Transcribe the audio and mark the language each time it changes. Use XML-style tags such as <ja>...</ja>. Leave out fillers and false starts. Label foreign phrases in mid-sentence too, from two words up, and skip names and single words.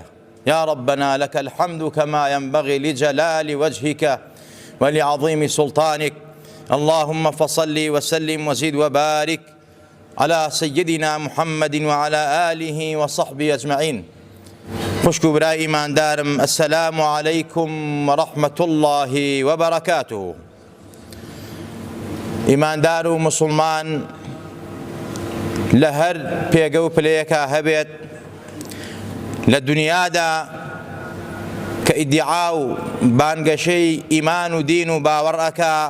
<ar>يا ربنا لك الحمد كما ينبغي لجلال وجهك ولعظيم سلطانك. اللهم فصل وسلم وزد وبارك على سيدنا محمد وعلى آله وصحبه أجمعين.</ar> <ckb>خوشكو برای ایمان دارم،</ckb> <ar>السلام عليكم ورحمة الله وبركاته.</ar> <ckb>ئیماندار و مسلمان لە هەر پێگە و پلەیەکە هەبێت لە دنیادا کە ئیدعا و بانگەشەی ئیمان و دین و باوەڕ ئەکا.</ckb>